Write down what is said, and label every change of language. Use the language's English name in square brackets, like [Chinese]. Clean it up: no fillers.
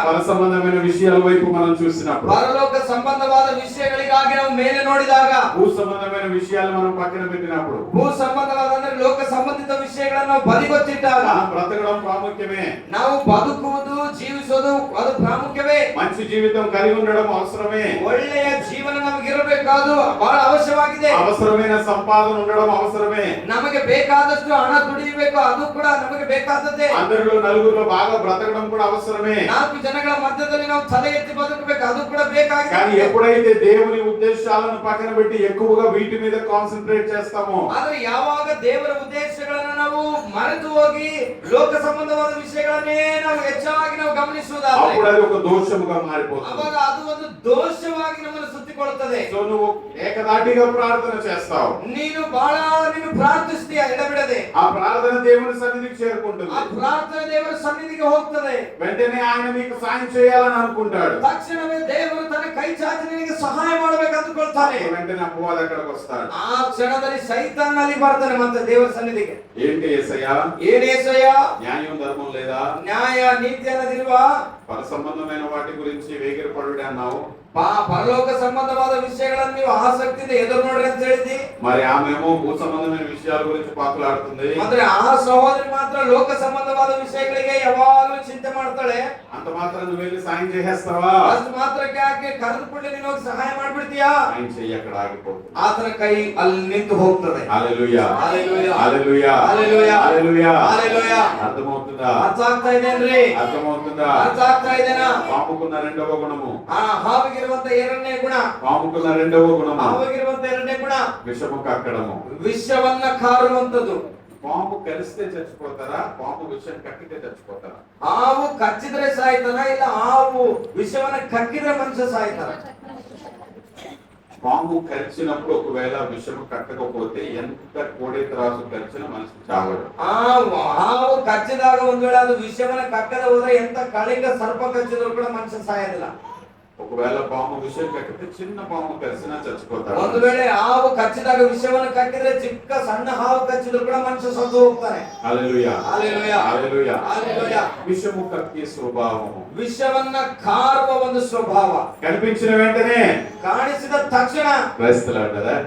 [Telugu] పర సంబంధమైన విషయాల వైపు మనం చూసినప్పుడు, [Kannada] ಪರಲೋಕ ಸಂಬಂಧವಾದ ವಿಷಯಗಳಿಗಾಗಿ ನಾವು ಮೇಲೆ ನೋಡಿದಾಗ, [Telugu] భూ సంబంధమైన విషయాలు మనం పక్కన పెట్టినప్పుడు, [Kannada] ಭೂ ಸಂಬಂಧವಾದ ಅಂದ್ರೆ ಲೋಕ ಸಂಬಂಧಿತ ವಿಷಯಗಳನ್ನು ನಾವು ಬದಿಗೊತ್ತಿಟ್ಟಾಗ, [Telugu] మనం బ్రతకడం ప్రాముఖ్యమే, [Kannada] ನಾವು ಬದುಕುವುದು, ಜೀವಿಸೋದು ಅದು ಪ್ರಾಮುಖ್ಯವೇ. [Telugu] మంచి జీవితం కలిగి ఉండడం అవసరమే, [Kannada] ಒಳ್ಳೆಯ ಜೀವನ ನಮಗಿರಬೇಕಾದು ಬಹಳ ಅವಶ್ಯವಾಗಿದೆ. [Telugu] అవసరమైన సంపాదన ఉండడం అవసరమే, [Kannada] ನಮಗೆ ಬೇಕಾದಷ್ಟು ಹಣ ದುಡಿಯಬೇಕು, ಅದು ಕೂಡ ನಮಗೆ ಬೇಕಾದದ್ದೇ. [Telugu] అందరిలో నలుగురిలో బాగా బ్రతకడం కూడా అవసరమే. [Kannada] 4 ಜನಗಳ ಮಧ್ಯದಲ್ಲಿ ನಾವು ತಲೆ ಎತ್ತಿ ಬದುಕಬೇಕು, ಅದು ಕೂಡ ಬೇಕಾಗಿದೆ. [Telugu] కానీ ఎప్పుడైతే దేవుని ఉద్దేశాలను పక్కన పెట్టి ఎక్కువగా వీటి మీద కాన్సంట్రేట్ చేస్తామో, [Kannada] ಆದ್ರೆ ಯಾವಾಗ ದೇವರ ಉದ್ದೇಶಗಳನ್ನು ನಾವು ಮರೆತು ಹೋಗಿ ಲೋಕ ಸಂಬಂಧವಾದ ವಿಷಯಗಳನ್ನೇ ನಾವು ಹೆಚ್ಚಾಗಿ ನಾವು ಗಮನಿಸುವುದಾದ್ರೆ, [Telugu] అప్పుడు అది ఒక దోషముగా మారిపోతుంది. [Kannada] ಅವಾಗ ಅದು ಒಂದು ದೋಷವಾಗಿ ನಮ್ಮನ್ನು ಸುತ್ತಿಕೊಳ್ಳುತ್ತದೆ. [Telugu] సో నువ్వు ఏకదాటిగా ప్రార్థన చేస్తావు, [Kannada] ನೀನು ಪ್ರಾರ್ಥಿಸ್ತೀಯ ಎಡಬಿಡದೆ, [Telugu] ఆ ప్రార్థన దేవుని సన్నిధికి చేరుకుంటుంది, [Kannada] ಆ ಪ್ರಾರ್ಥನೆ ದೇವರ ಸನ್ನಿಧಿಗೆ ಹೋಗ್ತದೆ. [Telugu] వెంటనే ఆయన నీకు సాయం చేయాలని అనుకుంటాడు, [Kannada] ತಕ್ಷಣವೇ ದೇವರು ತನ್ನ ಕೈ ಚಾಚಿ ನಿನಗೆ ಸಹಾಯ ಮಾಡಬೇಕು ಅಂದುಕೊಳ್ತಾನೆ. [Telugu] వెంటనే అపవాది అక్కడికి వస్తాడు. [Kannada] ಆ ಕ್ಷಣದಲ್ಲಿ ಸೈತಾನ ಅಲ್ಲಿ ಬರ್ತಾನೆ ಮತ್ತೆ ದೇವರ ಸನ್ನಿಧಿಗೆ. [Telugu] ఏంటి యేసయ్య, [Kannada] ಏನ್ యేసయ్య, [Telugu] న్యాయం ధర్మం లేదా, [Kannada] ನ್ಯಾಯ ನೀತಿ ಅನ್ನೋದಿಲ್ವಾ, [Telugu] పర సంబంధమైన వాటి గురించి వేగిరపడుడి అన్నావు, [Kannada] ಪರಲೋಕ ಸಂಬಂಧವಾದ ವಿಷಯಗಳನ್ನು ನೀವು ಆಸಕ್ತಿಯಿಂದ ಎದುರು ನೋಡ್ರಿ ಅಂತ ಹೇಳಿದ್ದಿ. [Telugu] మరి ఆమెమో భూ సంబంధమైన విషయాల గురించి పాకులాడుతుంది. [Kannada] ಅಂದ್ರೆ ಆ ಸಹೋದರಿ ಮಾತ್ರ ಲೋಕ ಸಂಬಂಧವಾದ ವಿಷಯಗಳಿಗೆ ಯಾವಾಗಲೂ ಚಿಂತೆ ಮಾಡ್ತಾಳೆ. [Telugu] అంత మాత్రం నువ్వు వెళ్ళి సాయం చేసేస్తావా? [Kannada] ಅಷ್ಟು ಮಾತ್ರಕ್ಕೆ ಆಕೆ ಕರೆದು ಕೂಡಲೇ ನೀನು ಹೋಗಿ ಸಹಾಯ ಮಾಡ್ಬಿಡ್ತೀಯಾ? [Telugu] ఆయన చెయ్యి అక్కడ ఆగిపోతుంది. [Kannada] ಆತನ ಕೈ ಅಲ್ಲಿ ನಿಂತು ಹೋಗ್ತದೆ. [Telugu] హల్లెలూయా, హల్లెలూయా, హల్లెలూయా, హల్లెలూయా, హల్లెలూయా. హల్లెలూయా. అర్థమవుతుందా? [Kannada] ಅರ್ಥ ಆಗ್ತಾ ಇದೇನ್ರಿ? [Telugu] అర్థమవుతుందా? [Kannada] ಅರ್ಥ ಆಗ್ತಾ ಇದೇನಾ? [Telugu] పాముకున్న రెండవ గుణము, [Kannada] ಆ ಹಾವಿಗಿರುವಂತ ಎರಡನೇ ಗುಣ, [Telugu] పాముకున్న రెండవ గుణము [Kannada] ಹಾವಿಗಿರುವಂತ ಎರಡನೇ ಗುಣ [Telugu] విషము కక్కడము. [Kannada] ವಿಷವನ್ನ ಕಾರುವಂತದ್ದು. [Telugu] పాము కలిస్తే చచ్చిపోతారా, పాము విషం కక్కితే చచ్చిపోతారా? [Kannada] ಹಾವು ಕಚ್ಚಿದ್ರೆ ಸಾಯ್ತಾನ, ಇಲ್ಲ ಹಾವು ವಿಷವನ್ನ ಕಕ್ಕಿದ್ರೆ ಮನುಷ್ಯ ಸಾಯ್ತಾನ? [Telugu] పాము కరిచినప్పుడు ఒకవేళ విషము కట్టకపోతే ఎంత కోడే త్రాసు కరిచిన మనిషి చావడు. [Kannada] ಹಾವು ಕಚ್ಚಿದಾಗ ಒಂದ್ ವೇಳೆ ಅದು ವಿಷವನ್ನ ಕಕ್ಕದ ಹೋದ್ರೆ ಎಂತ ಕಳಿಂಗ ಸರ್ಪ ಕಚ್ಚಿದ್ರು ಕೂಡ ಮನುಷ್ಯ ಸಾಯೋದಿಲ್ಲ. [Telugu] ఒకవేళ పాము విషయం కట్టితే చిన్న పాము కరిసినా చచ్చిపోతాడు. [Kannada] ಒಂದು ವೇಳೆ ಹಾವು ಕಚ್ಚಿದಾಗ ವಿಷವನ್ನು ಕಟ್ಟಿದ್ರೆ ಚಿಕ್ಕ ಸಣ್ಣ ಹಾವು ಕಚ್ಚಿದ್ರು ಕೂಡ ಮನುಷ್ಯ ಸತ್ತು ಹೋಗ್ತಾನೆ. [Telugu] హల్లెలూయా హల్లెలూయಾ. హల్లెలూయా హల్లెలూయా. విషము కక్కే స్వభావము, [Kannada] ವಿಷವನ್ನ ಕಾರುವ ಒಂದು ಸ್ವಭಾವ, [Telugu] కనిపించిన వెంటనే [Kannada] ಕಾಣಿಸಿದ ತಕ್ಷಣ క్రైస్తలాడదా